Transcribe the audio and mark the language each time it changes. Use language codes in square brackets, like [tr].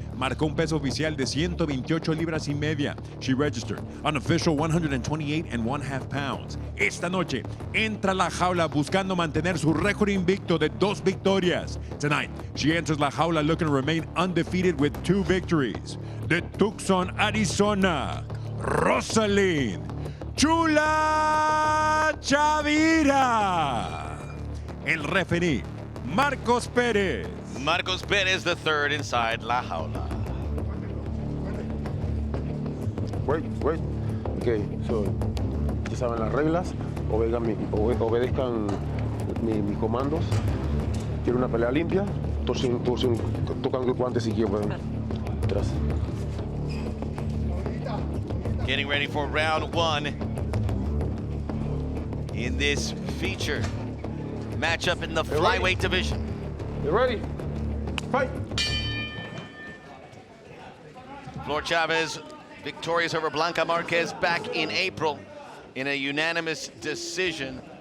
[es] Marcó un peso oficial de 128 libras y media. [en] She registered an official 128 and 1/2 pounds. [es] Esta noche entra a la jaula buscando mantener su récord invicto de 2 victorias. [en] Tonight, she enters la jaula looking to remain undefeated with 2 victories. [es] De Tucson, Arizona, Roselyn Chula Chavira. El referee, Marcos Pérez. [en] Marcos Pérez, the third inside la jaula. Wait. [es] Okay, so, ya saben las reglas. Obedezcan mis comandos. Quiero una pelea limpia. Tocan el guante si quieren. Atrás. [en] Getting ready for round 1 in this feature matchup in the flyweight division. You ready? Fight! Flor Chavez victorious over Blanca Marquez back in April in a unanimous decision.